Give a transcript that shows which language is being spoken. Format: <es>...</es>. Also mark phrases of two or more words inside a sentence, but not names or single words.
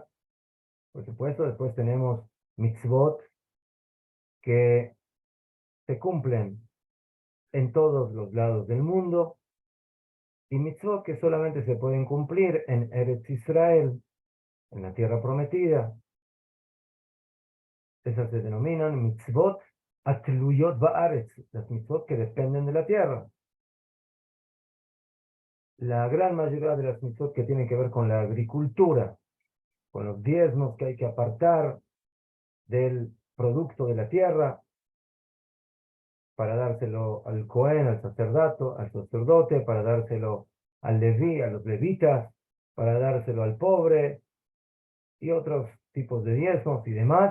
<es>Por supuesto, después tenemos mitzvot que se cumplen en todos los lados del mundo y mitzvot que solamente se pueden cumplir en Eretz Israel, en la tierra prometida. Esas se denominan</es> <he>מצוות תלויות בארץ,</he> <es>las mitzvot que dependen de la tierra. La gran mayoría de las mitzvot que tienen que ver con la agricultura, con los diezmos que hay que apartar del producto de la tierra para dárselo al Cohen, al sacerdote, para dárselo al Leví, a los levitas, para dárselo al pobre y otros tipos de diezmos y demás.</es>